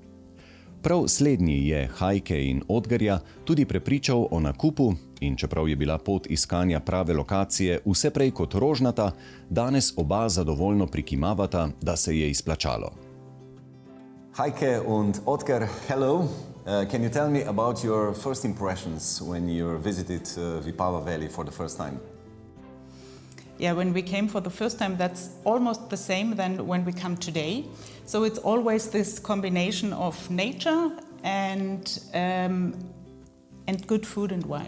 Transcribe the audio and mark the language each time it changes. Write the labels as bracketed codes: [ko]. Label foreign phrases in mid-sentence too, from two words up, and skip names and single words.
[sl] Prav slednji je Hajke in Odgerja tudi prepričal o nakupu in čeprav je bila pot iskanja prave lokacije vse prej kot rožnata, danes oba zadovoljno prikimavata, da se je izplačalo. [en] Hajke und Odger, hello. Can you tell me about your first impressions when you visited Vipava Valley for the first time? Yeah, when we came for the first time, that's almost the same than when we come today. So it's always this combination of nature and good food and wine.